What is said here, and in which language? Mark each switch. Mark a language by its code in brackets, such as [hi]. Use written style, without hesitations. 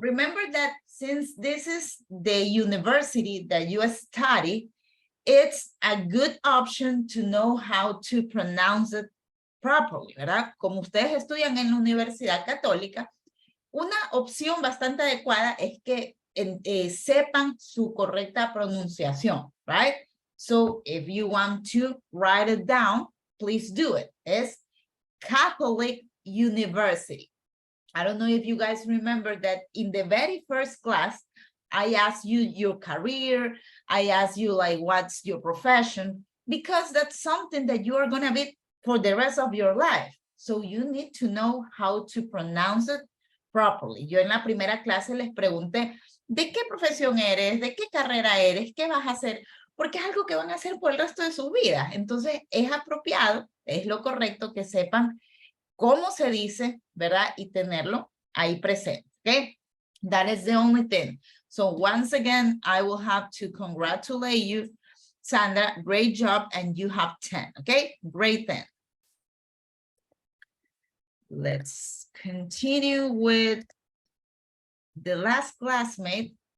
[en] Remember that since this is the university that you study, it's a good option to know how to pronounce it properly, ¿verdad? [es] Como ustedes estudian en la Universidad Católica, una opción bastante adecuada es que sepan su correcta pronunciación, right? [en] So if you want to write it down, please do it. It's Catholic University. I don't know if you guys remember that in the very first class, I asked you your career, I asked you like, what's your profession? Because that's something that you are gonna be for the rest of your life, So you need to know how to pronounce it properly. [es] Yo en la primera clase les pregunté, ¿de qué profesión eres? ¿De qué carrera eres? ¿Qué vas a hacer? Porque es algo que van a hacer por el resto de su vida. Entonces es apropiado, es lo correcto que sepan cómo se dice, ¿verdad? Y tenerlo ahí presente, ¿ok? [en] That is the only thing. So once again, I will have to congratulate you, Sandra, great job, and you have 10, okay? Great 10. Let's continue with the last classmate.